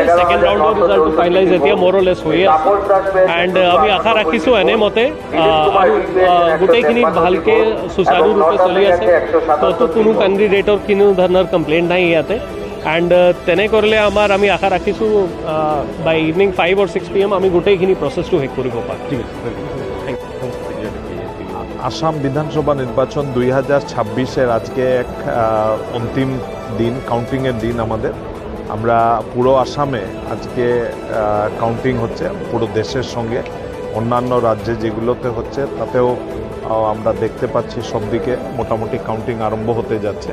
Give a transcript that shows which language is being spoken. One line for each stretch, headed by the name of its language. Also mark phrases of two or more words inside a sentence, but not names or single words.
English: second round
Assamese: ৰিজাল্টটো ফাইনেলাইজ এতিয়া মৰলেছ হৈ আছে। এণ্ড আমি আশা ৰাখিছোঁ এনেমতে গোটেইখিনি ভালকৈ সুচাৰুৰূপে চলি আছে। তো কোনো কেণ্ডিডেটৰ কোনো ধৰণৰ কমপ্লেইন নাই ইয়াতে। এণ্ড তেনে কৰিলে আমি আশা ৰাখিছোঁ
English: by evening 5 or 6 PM
Assamese: আমি গোটেইখিনি প্ৰচেছটো শেষ কৰিব পাৰোঁ। ঠিক আছে।
Bangla: আসাম বিধানসভা নির্বাচন 2026-এর আজকে এক অন্তিম দিন, কাউন্টিংয়ের দিন আমাদের। আমরা পুরো আসামে আজকে কাউন্টিং হচ্ছে, পুরো দেশের সঙ্গে অন্যান্য রাজ্যে যেগুলোতে হচ্ছে তাতেও আমরা দেখতে পাচ্ছি সব দিকে মোটামুটি কাউন্টিং আরম্ভ হতে যাচ্ছে।